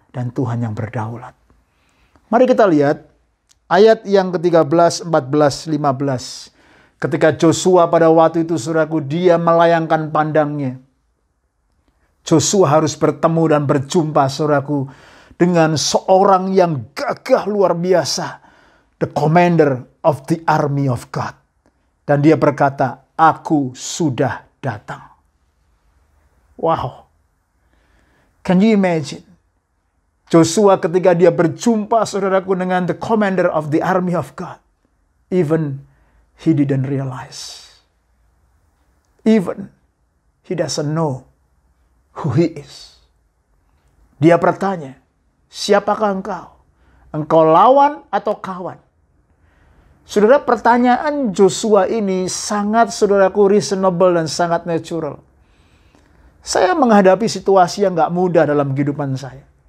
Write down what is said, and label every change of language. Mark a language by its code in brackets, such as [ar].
[id] Dan Tuhan yang berdaulat. Mari kita lihat ayat yang ke-13, 14, 15. Ketika Joshua pada waktu itu saudaraku dia melayangkan pandangnya. Joshua harus bertemu dan berjumpa saudaraku dengan seorang yang gagah luar biasa. [en] The commander of the army of God. [id] Dan dia berkata, aku sudah datang. [en] Wow. Can you imagine? [id] Joshua ketika dia berjumpa saudaraku dengan [en] the commander of the army of God. Even he didn't realize. Even he doesn't know who he is. [id] Dia bertanya, siapakah engkau? Engkau lawan atau kawan? Saudara, pertanyaan Joshua ini sangat saudaraku reasonable dan sangat natural. Saya menghadapi situasi yang gak mudah dalam kehidupan saya.